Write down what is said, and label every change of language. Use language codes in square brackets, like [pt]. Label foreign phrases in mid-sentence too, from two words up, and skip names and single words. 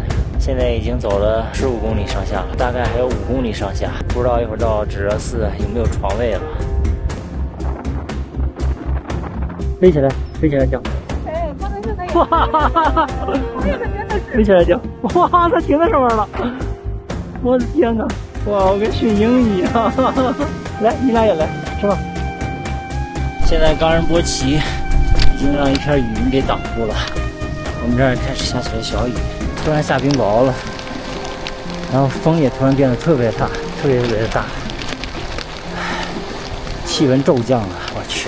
[zh] 現在已經走了15公里上下了，大概還有5公里上下，不知道一會兒到止熱寺有沒有床位了。飛起來，飛起來叫！哎，剛才是那個。哇哈哈！飛起來叫！哇，它停在上面了！我的天哪！哇，我跟馴鷹一樣！來，你倆也來，是吧？現在岡仁波齊已經讓一片雲給擋住了，我們這兒開始下起了小雨，突然下冰雹了，然後風也突然變得特別大，特別的大，氣溫驟降了，我去！